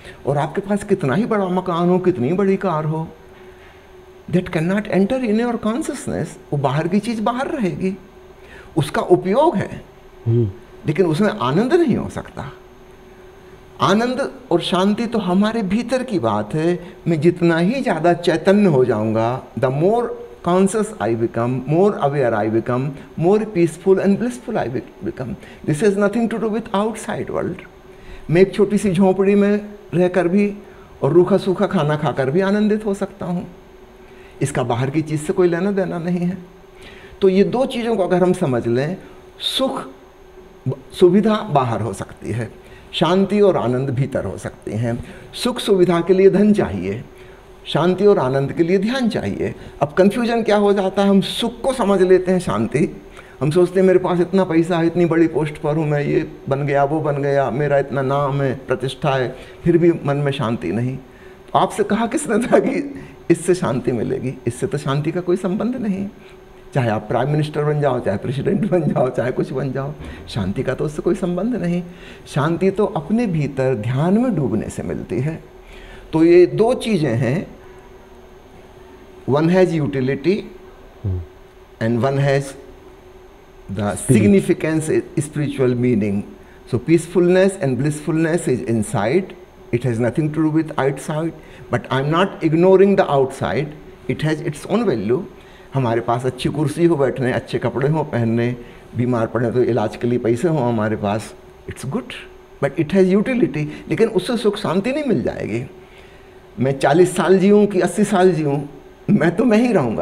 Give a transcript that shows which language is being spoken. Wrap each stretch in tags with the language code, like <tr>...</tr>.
<hi>और आपके पास कितना ही बड़ा मकान हो, कितनी बड़ी कार हो,</hi> <en>That can not enter in your consciousness.</en> <hi>वो बाहर की चीज़ बाहर रहेगी, उसका उपयोग है, लेकिन उसमें आनंद नहीं हो सकता. आनंद और शांति तो हमारे भीतर की बात है. मैं जितना ही ज़्यादा चैतन्य हो जाऊंगा,</hi> <en>The more conscious I become, more aware I become, more peaceful and blissful I become. This has nothing to do with outside world.</en> <hi>मैं एक छोटी सी झोंपड़ी में रहकर भी और रूखा सूखा खाना खाकर भी आनंदित हो सकता हूँ। इसका बाहर की चीज़ से कोई लेना देना नहीं है। तो ये दो चीज़ों को अगर हम समझ लें, सुख सुविधा बाहर हो सकती है, शांति और आनंद भीतर हो सकती हैं। सुख सुविधा के लिए धन चाहिए, शांति और आनंद के लिए ध्यान चाहिए। अब कन्फ्यूजन क्या हो जाता है, हम सुख को समझ लेते हैं शांति, हम सोचते हैं मेरे पास इतना पैसा है, इतनी बड़ी पोस्ट पर हूँ मैं, ये बन गया वो बन गया, मेरा इतना नाम है, प्रतिष्ठा है, फिर भी मन में शांति नहीं। तो आपसे कहा किसने था कि इससे शांति मिलेगी? इससे तो शांति का कोई संबंध नहीं। चाहे आप प्राइम मिनिस्टर बन जाओ, चाहे प्रेसिडेंट बन जाओ, चाहे कुछ बन जाओ, शांति का तो उससे कोई संबंध नहीं। शांति तो अपने भीतर ध्यान में डूबने से मिलती है। तो ये दो चीज़ें हैं,</hi> <en>One has utility and one has the significance, spiritual meaning. So peacefulness and blissfulness is inside. It has nothing to do with outside. But I'm not ignoring the outside. It has its own value.</en> <hi>हमारे पास अच्छी कुर्सी हो बैठने, अच्छे कपड़े हो पहनने, बीमार पड़े तो इलाज के लिए पैसे हो हमारे पास,</hi> <en>It's good, but it has utility.</en> <hi>लेकिन उससे सुख शांति नहीं मिल जाएगी। मैं 40 साल जीऊँ कि 80 साल जीऊँ, मैं तो मैं ही रहूँगा।</hi>